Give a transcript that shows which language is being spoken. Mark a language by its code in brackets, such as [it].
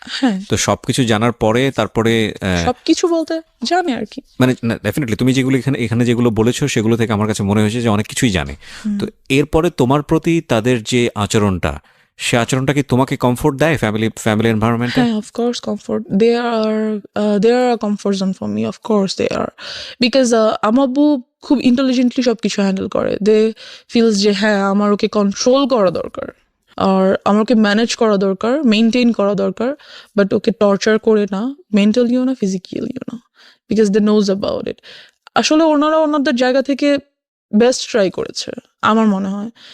[bn] হ্যাঁ, তো সবকিছু জানার পরে তারপরে সবকিছু বলতে জানে আর কি। মানে ডেফিনেটলি তুমি যেগুলো এখানে যেগুলো বলেছো সেগুলো থেকে আমার কাছে মনে হয়েছে যে অনেক কিছুই জানে। তো এরপরে তোমার প্রতি তাদের যে আচরণটা, সে আচরণটা কি তোমাকে কমফোর্ট দেয় ফ্যামিলি এনভায়রনমেন্টে? হ্যাঁ, [en] of course comfort. They are a comfort zone for me. Of course they are. [bn] Because আমার আব্বু খুব ইন্টেলিজেন্টলি সবকিছু হ্যান্ডেল করে। [en] they feels [bn] যে হ্যাঁ আমার ওকে কন্ট্রোল করা দরকার, আর আমার ওকে ম্যানেজ করা দরকার, মেনটেন করা দরকার, বাট ওকে টর্চার করে না, মেন্টালিও না, ফিজিক্যালিও না। [en] Because they knows about it. [bn] আসলে ওনারা ওনাদের জায়গা থেকে বেস্ট ট্রাই করেছে আমার মনে হয়।